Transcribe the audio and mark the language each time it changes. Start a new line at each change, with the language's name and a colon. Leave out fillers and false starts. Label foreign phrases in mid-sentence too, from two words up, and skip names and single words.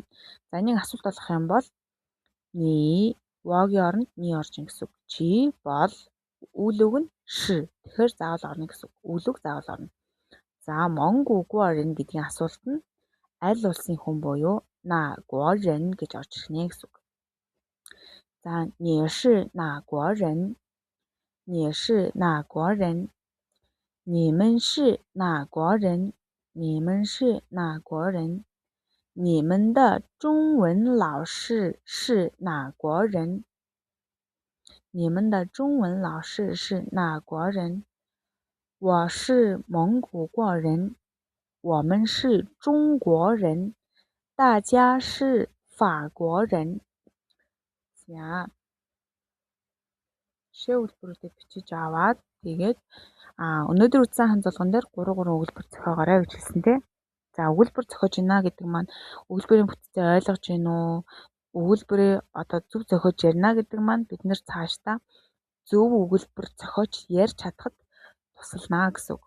Mongolian: За энийг асуулт болгох юм бол ни вогийн оронд ни орж ин гэсэн үг. Чи бол үйл үг нь ши. Тэгэхээр заавал орно гэсэн үг. Үйл үг заавал орно. За мөнгүгуорен гэдгийн асуулт нь аль улсын хүн буюу наагуорен гэж орж ирнэ гэсэн үг.
Chinese: За 你是哪国人. 你是哪国人。你们是哪国人. 你们是哪国人. 你们的中文老师是哪国人？你们的中文老师是哪国人？我是蒙古国人，我们是中国人，大家是法国人.
Mongolian: За жишээ өгүүлбэрүүдийг бичиж аваад тэгээд өнөөдөр үзсэн хан залган дээр 3 өгүүлбэр зохиогоорой гэж хэлсэн тий. За өгүүлбэр зохиож байна гэдэг маань өгүүлбэрийн бүтцээ ойлгож байна уу? Өгүүлбэрээ одоо зөв зохиож ярина гэдэг маань бид нэр цаашдаа зөв өгүүлбэр зохиож ярьж чадхад тусалнаа гэсэн үг.